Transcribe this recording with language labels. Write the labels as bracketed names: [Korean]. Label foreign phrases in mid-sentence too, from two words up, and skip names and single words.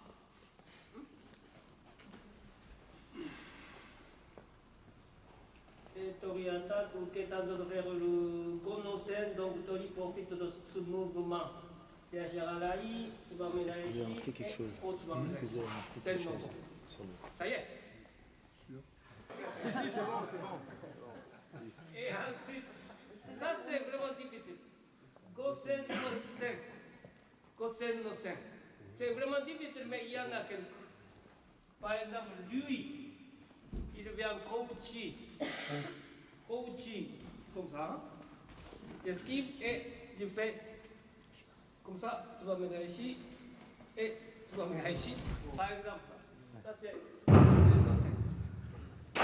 [French] Et Tori attaque ou Ketando vers le Gono-sen, donc Tori profite de ce mouvement. Deashibarai, Tsubamegaeshi et Otsubamegaeshi. C'est non bon. Ça y est? Si, c'est bon. Et ensuite, ça c'est vraiment difficile. [Japanese] Gosen no Sen. [French] C'est vraiment difficile, mais il y en a quelques. Par exemple, lui, il vient Kouchi, comme ça. J'esquive et je fais comme ça, Tsubamegaeshi, Et, par exemple, ça c'est le sen.